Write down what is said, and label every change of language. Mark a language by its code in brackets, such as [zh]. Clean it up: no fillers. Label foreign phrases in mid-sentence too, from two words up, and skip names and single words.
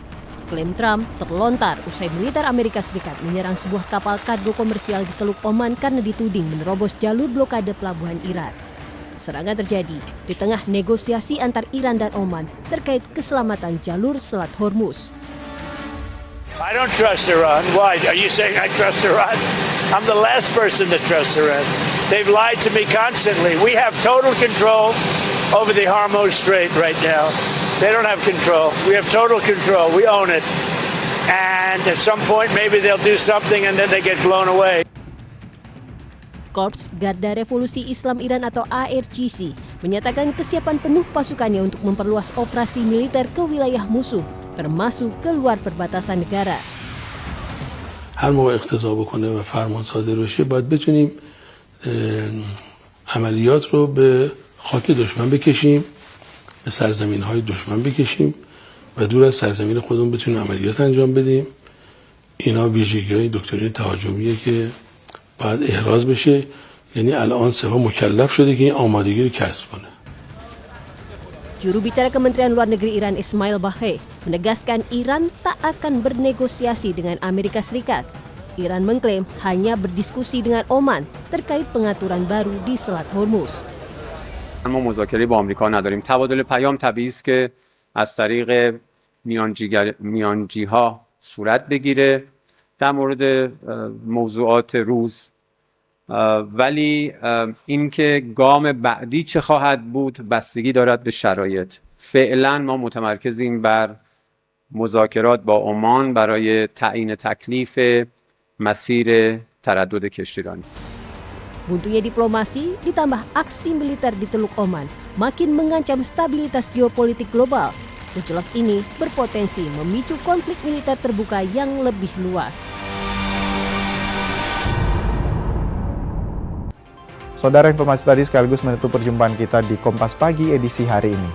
[id] Klaim Trump terlontar usai militer Amerika Serikat menyerang sebuah kapal kargo komersial di Teluk Oman karena dituding menerobos jalur blokade pelabuhan Iran. Serangan terjadi di tengah negosiasi antar Iran dan Oman terkait keselamatan jalur Selat Hormuz. [en] I don't trust Iran. Why? Are you saying I trust Iran? I'm the last person to trust Iran. They've lied to me constantly. We have total control over the Hormuz Strait right now. They don't have control. We have total control. We own it. And at some point, maybe they'll do something and then they get blown away. [id] Korps Garda Revolusi Islam Iran atau ARGC menyatakan kesiapan penuh pasukannya untuk memperluas operasi militer ke wilayah musuh, termasuk keluar perbatasan negara. [fa] هر موقع اقتضا بکنه و فرمان صادر بشه باید بتونیم عملیات رو به خاک دشمن بکشیم، به سرزمین‌های دشمن بکشیم و دور از سرزمین خودمون بتونیم عملیات انجام بدیم. اینا ویژگی‌های دکترین تهاجمیه که باید احراز بشه. یعنی الان سپاه مکلف شده که این آمادگی رو کسب کنه. [id] Juru bicara Kementerian Luar Negeri Iran Ismail Baqi menegaskan Iran tak akan bernegosiasi dengan Amerika Serikat. Iran mengklaim hanya berdiskusi dengan Oman terkait pengaturan baru di Selat Hormuz. [fa] ما مذاکره با آمریکا نداریم. تبادل پیام طبیعی است که از طریق میانجی‌ها صورت بگیره در مورد موضوعات روز. ولی اینکه گام بعدی چه خواهد بود بستگی دارد به شرایط. فعلا ما متمرکزیم بر مذاکرات با عمان برای تعیین تکلیف مسیر تردد کشتیرانی. [id] Buntunya diplomasi ditambah aksi militer di Teluk Oman makin mengancam stabilitas geopolitik global. Gejolak ini berpotensi memicu konflik militer terbuka yang lebih luas. Saudara, informasi tadi sekaligus menutup perjumpaan kita di Kompas Pagi edisi hari ini.